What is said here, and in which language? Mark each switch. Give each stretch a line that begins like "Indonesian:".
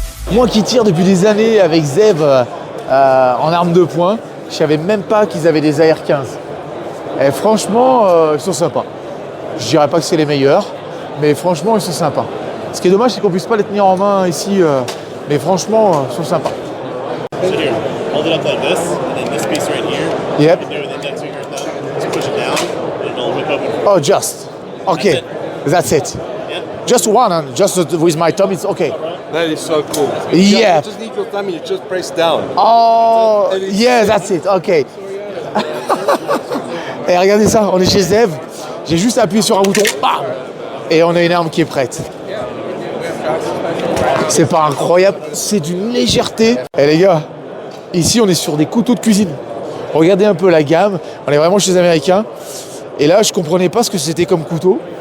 French: Moi qui tire depuis des années avec Zev en arme de poing, je savais même pas qu'ils avaient des AR-15. Et franchement, ils sont sympas. Je dirais pas que c'est les meilleurs, mais franchement, ils sont sympas. Ce qui est dommage, c'est qu'on puisse pas les tenir en main ici, mais franchement, ils sont sympas.
English: So here, hold it up like this, and then this piece right here. Yep. You can do with the index finger and thumb. Just push it down, and it'll whip open. Oh, just. Okay, that's it. Yeah. Just one, and just with my thumb, it's okay. That is so cool. Yeah. You just need your thumb and you just press down. Oh, yeah, that's it. Okay.
French: Et regardez ça, on est chez Zev. J'ai juste appuyé sur un bouton, bam, et on a une arme qui est prête. C'est pas incroyable, c'est d'une légèreté. Et les gars, ici on est sur des couteaux de cuisine. Regardez un peu la gamme, on est vraiment chez les Américains. Et là, je comprenais pas ce que c'était comme couteau.